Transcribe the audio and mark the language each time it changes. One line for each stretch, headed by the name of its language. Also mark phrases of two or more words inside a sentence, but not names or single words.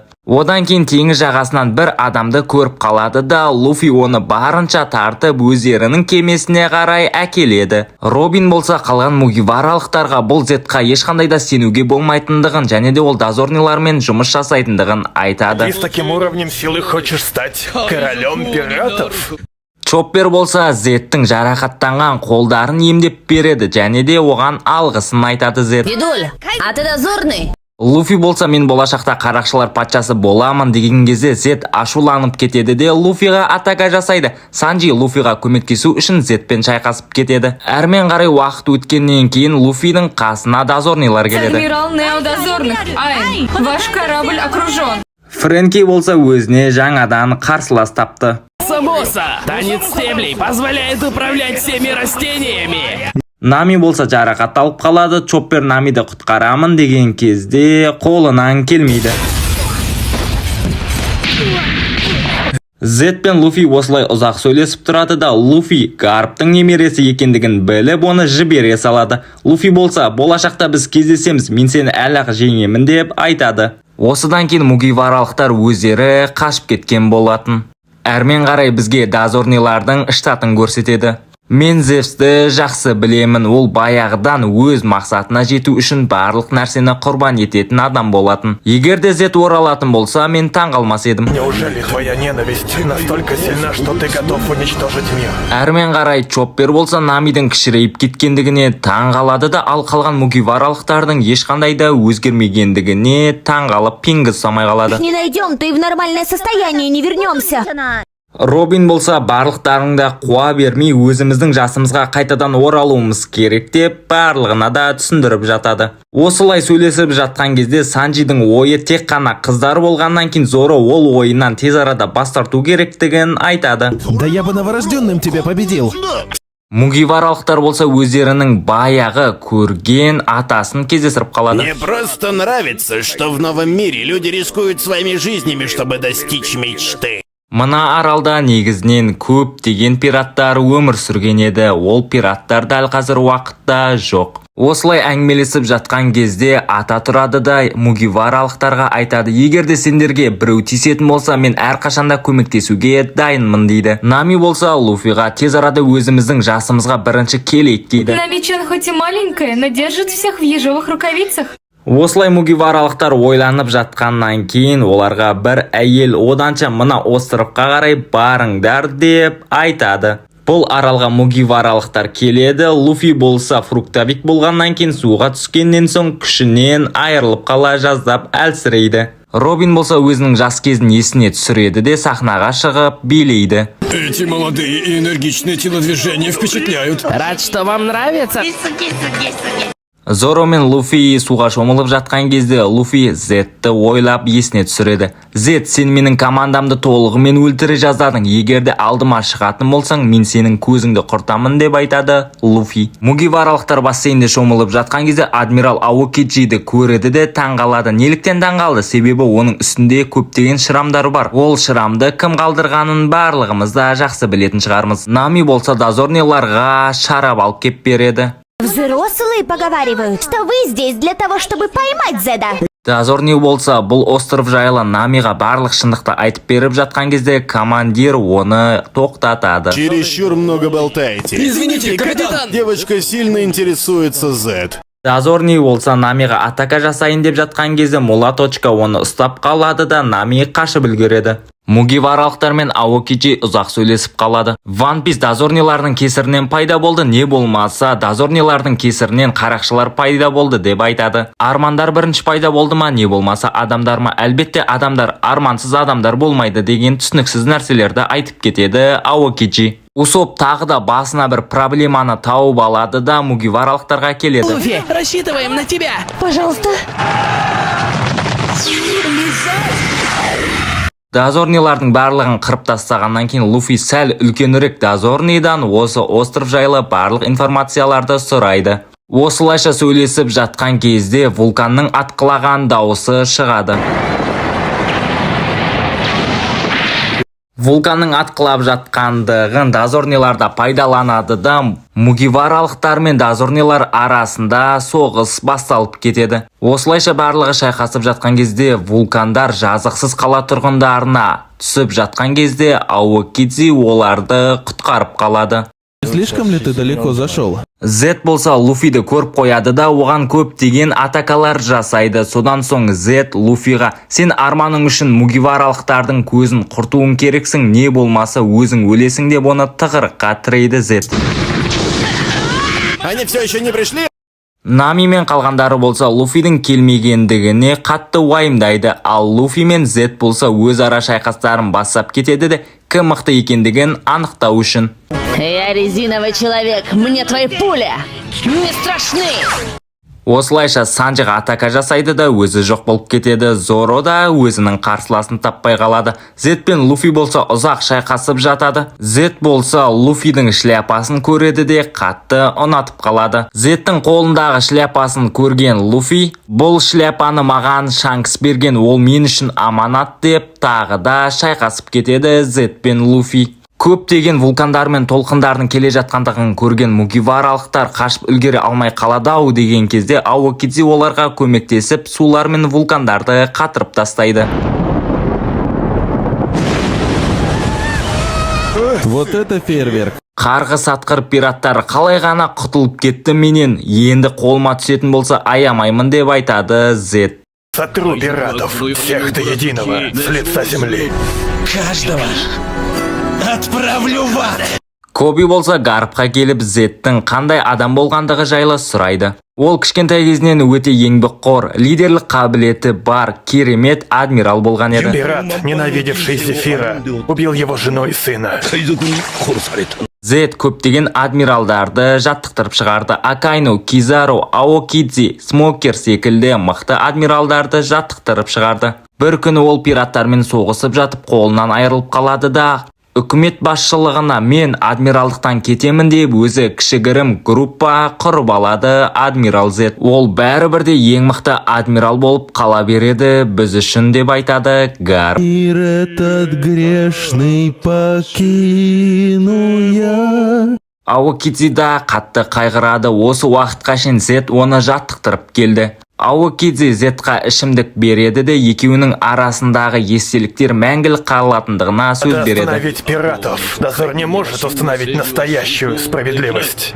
Kazakh: Одан кейін теңіз жағасынан бір адамды көріп қалады да Луфи оны барынша тартып өздерінің кемесіне қарай әкеледі. Робин болса қалған мугиваралықтарға бұл Зетқа ешқандай да сенуге болмайтындығын және де ол дозорнилармен жұмыс жасайтындығын айтады.
Russian: Ты с таким уровнем силы хочешь стать королем пиратов?
Kazakh: Чоппер болса Зеттің жарақаттанған қолдарын емдеп береді және де оған алғысын айтады Зет.
Russian: Дедуль, а ты дозорный?
Kazakh: Луфи болса мен болашақта қарақшылар патшасы боламын деген кезде Зет ашуланып кетеді де Луфиға атака жасайды. Санджи Луфиға көмектесу үшін Зетпен шайқасып кетеді. Әрмен қарай уақыт өткеннен кейін Луфидің қасына дозорнилар келеді.
Russian: Адмирал Нео дозорных. Айн, ваш корабль окружен.
Kazakh: Фрэнки болса өзіне жаңадан қарсылас тапты.
Russian: Самоса! Танец стеблей позволяет управлять всеми растениями!
Kazakh: Нами болса жарақат алып қалады. Чоппер Намиді құтқарамын деген кезде қолынан келмейді. Зет пен Луфи осылай ұзақ сөйлесіп тұрады да Луфи Гарптың немересі екендігін біліп оны жібере салады. Луфи болса болашақта біз кездесеміз, мен сені әлі-ақ жеңемін деп айтады. Осыдан кейін мугиваралықтар өздері қашып кеткен болатын. Әрмен қарай бізге дозорнилардың штатын көрсетеді. Мен Зевсті жақсы білемін, ол баяғыдан өз мақсатына жету үшін барлық нәрсені құрбан ететін адам болатын. Егер де Зет оралатын болса, мен таңғалмас едім.
Russian: Неужели твоя ненависть настолько сильна, что ты готов уничтожить мир?
Kazakh: Әрмен қарай Чоппер болса Намидің кішірейіп кеткендігіне таңғалады да, ал қалған мугиваралықтардың ешқандай да өзгермегендігіне таңғалып пингіз самай қалады.
Russian: Не найдем, ты в нормальное состояние не вернемся.
Kazakh: Робин болса барлықтарыңда қуа бермей өзіміздің жасымызға қайтадан оралуымыз керек деп барлығына да түсіндіріп жатады. Осылай сөйлесіп жатқан кезде Санджидің ойы тек қана қыздар болғаннан кейін Зоро ол ойынан тез арада бас тарту керектігін айтады.
Russian: Да я бы новорожденным тебя победил.
Kazakh: Мугиваралықтар болса өздерінің баяғы көрген атасын кездестіріп қалады.
Russian: Мне просто нравится, что в новом мире люди рискуют своими жизнями, чтобы достичь мечты.
Kazakh: Мына аралда негізінен көптеген пираттар өмір сүрген еді. Ол пираттар дәл қазір уақытта жоқ. Осылай әңгімелесіп жатқан кезде ата тұрады да мугиваралықтарға айтады: егер де сендерге біреу тиісетін болса, мен әрқашанда көмектесуге дайынмын дейді. Нами болса Луфиға тез арада өзіміздің жасымызға бірінші келейік дейді.
Russian: Намичан хоть и маленькая, но держит всех в ежовых рукавицах.
Kazakh: Осылай мугиваралықтар ойланып жатқаннан кейін оларға бір әйел оданша мына островқа қарай барыңдар деп айтады. Бұл аралға мугиваралықтар келеді. Луфи болса фруктовик болғаннан кейін суға түскеннен соң күшінен айырылып қала жаздап әлсірейді. Робин болса өзінің жас кезін есіне түсіреді де сахнаға шығып билейді.
Russian: Эти молодые и энергичные телодвижения впечатляют. Рад, что вам нравится.
Kazakh: Зоро мен Луфи суға шомылып жатқан кезде Луфи Зетті ойлап есіне түсіреді. Зет, сен менің командамды толығымен өлтіре жаздадың. Егерде алдыма шығатын болсаң, мен сенің көзіңді құртамын деп айтады Луфи. Мугиваралықтар бассейнде шомылып жатқан кезде адмирал Аокиджиді көреді де таңғалады. Неліктен таңғалды? Себебі оның үстінде көптеген шырамдар бар. Ол шырамды кім қалдырғанын барлығымыз да жақсы білетін шығармыз. Нами болса дозорниларға шарап алып кеп береді.
Russian: Взрослые поговаривают, что вы здесь для того, чтобы поймать Зеда.
Kazakh: Дозорни болса бұл остров жайлы Намиға барлық шындықты айтып беріп жатқан кезде командир оны тоқтатады.
Russian: Чересчур много болтаете. Извините, капитан! Девочка сильно интересуется Зет.
Kazakh: Дозорни болса Намиға атака жасайын деп жатқан кезде Мулаточка оны ұстап қалады да Нами қашып үлгереді. Мугиваралықтар мен Аокиджи ұзақ сөйлесіп қалады. One Piece дозорнилардың кесірінен пайда болды, не болмаса дозорнилардың кесірінен қарақшылар пайда болды деп айтады. Армандар бірінші пайда болды ма, не болмаса адамдар ма? Әлбетте адамдар, армансыз адамдар болмайды деген түсініксіз нәрселерді айтып кетеді Аокиджи. Усоп тағы да басына бір проблеманы тауып алады да Мугиваралықтарға келеді.
Russian: Луфи, рассчитываем на тебя! Пожалуйста.
Kazakh: Дозорнилардың барлығын қырып тастағаннан кейін Луфи сәл үлкенірек дозорнидан осы остров жайлы барлық информацияларды сұрайды. Осылайша сөйлесіп жатқан кезде вулканның атқылаған дауысы шығады. Вулканның атқылап жатқандығын дозорниларда пайдаланады да Мугиваралықтар мен дозорнилар арасында соғыс басталып кетеді. Осылайша барлығы шайқасып жатқан кезде вулкандар жазықсыз қала тұрғындарына түсіп жатқан кезде Аокидзи оларды құтқарып қалады.
Russian: Слишком ли ты далеко зашел?
Kazakh: Зет болса Луфиді көріп қояды да оған көптеген атакалар жасайды. Содан соң Зет Луфиға: сен арманың үшін Мугиваралықтардың көзін құртуың керексің, не болмаса өзің өлесің деп оны тығырыққа тірейді Зет.
Russian: Они все еще не пришли?
Kazakh: Нами мен қалғандары болса Луфидің келмегендігіне қатты уайымдайды, ал Луфи мен Зет болса өзара шайқастарын бастап кетеді де кім мықты екендігін анықтау үшін.
Russian: Я резиновый человек, мне твои пули не страшны.
Kazakh: Осылайша Санджиға атака жасайды да өзі жоқ болып кетеді. Зоро да өзінің қарсыласын таппай қалады. Зет пен Луфи болса ұзақ шайқасып жатады. Зет болса Луфидің шляпасын көреді де қатты ұнатып қалады. Зеттің қолындағы шляпасын көрген Луфи: бұл шляпаны маған Шанкс берген, ол мен үшін аманат деп тағы да шайқасып кетеді Зет пен Луфи. Көптеген вулкандар мен толқындардың келе жатқандығын көрген Мугиваралықтар қашып үлгере алмай қалады-ау деген кезде Аокидзи оларға көмектесіп сулар мен вулкандарды қатырып тастайды.
Russian: Вот это фейерверк.
Kazakh: Қарғыс атқыр пираттар қалай ғана құтылып кетті менен, енді қолыма түсетін болса аямаймын деп айтады Зет.
Russian: Сотру пиратов, всех до единого, с лица земли. Каждого отправлю в ад!
Kazakh: Коби болса Гарпқа келіп Зеттің қандай адам болғандығы жайлы сұрайды. Ол кішкентай кезінен өте еңбекқор, лидерлік қабілеті бар, керемет адмирал болған еді.
Russian: Пират, ненавидевший Зефира, убил его жену и сына.
Kazakh: Зет көптеген адмиралдарды жаттықтырып шығарды. Акайну, Кизаро, Аокидзи, Смокер секілді мықты адмиралдарды жаттықтырып шығарды. Бір күні ол пираттармен соғысып жатып қолынан айырылып қалады да үкімет басшылығына мен адмиралдықтан кетемін деп өзі кішігірім группа құрып алады адмирал Зет. Ол бәрібірде ең мықты адмирал болып қала береді біз үшін деп айтады Гарп.
Russian: Мир этот грешный покину я.
Kazakh: Аокидзи да қатты қайғырады. Осы уақытқа шейін Зет оны жаттықтырып келді. Аокидзи Зетқа ішімдік береді де екеуінің арасындағы естеліктер мәңгілік қалатындығына сөз береді.
Russian: Остановить пиратов. Дозор не может установить настоящую справедливость.